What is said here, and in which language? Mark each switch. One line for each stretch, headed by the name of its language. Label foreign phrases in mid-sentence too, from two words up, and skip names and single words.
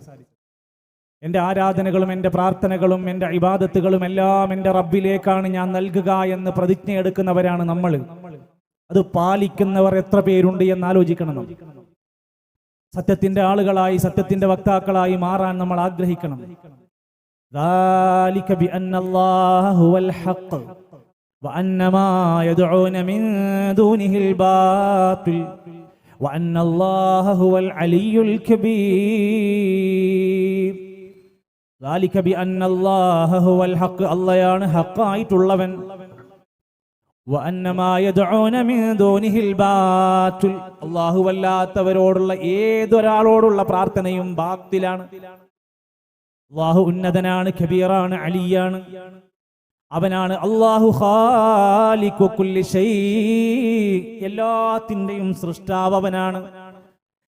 Malayalam: എൻ്റെ ആരാധനകളും എൻ്റെ പ്രാർത്ഥനകളും എൻ്റെ ഇബാദത്തുകളും എല്ലാം എൻ്റെ റബ്ബിലേക്കാണ് ഞാൻ നൽകുക എന്ന് പ്രതിജ്ഞ എടുക്കുന്നവരാണ് നമ്മൾ. അത് പാലിക്കുന്നവർ എത്ര പേരുണ്ട് എന്ന് ആലോചിക്കണം. സത്യത്തിന്റെ ആളുകളായി, സത്യത്തിന്റെ വക്താക്കളായി മാറാൻ നമ്മൾ ആഗ്രഹിക്കണം.
Arabic: ذَلِكَ بِأَنَّ اللَّهَ هُوَ الْحَقُّ وَأَنَّ مَا يَدْعُونَ مِن دُونِهِ الْبَاطِلُ وَأَنَّ اللَّهَ هُوَ الْعَلِيُّ الْكَبِيرُ. ذَلِكَ بِأَنَّ اللَّهَ هُوَ الْحَقُّ,
Malayalam: അല്ലാഹുവാണ് ഹഖായിട്ടുള്ളവൻ.
Arabic: وَأَنَّ مَا يَدْعُونَ مِن دُونِهِ الْبَاطِلُ,
Malayalam: അല്ലാഹുവല്ലാത്തവരോടുള്ള ഏതൊരാളോടുള്ള പ്രാർത്ഥനയും ബാത്തിലാണ്. അല്ലാഹു ഉന്നതനാണ്, കബീറാണ്, അലിയാണ്. അവനാണ് അല്ലാഹു
Arabic: خالق كل شيء,
Malayalam: എല്ലാത്തിന്റെയും സൃഷ്ടാവ് അവനാണ്.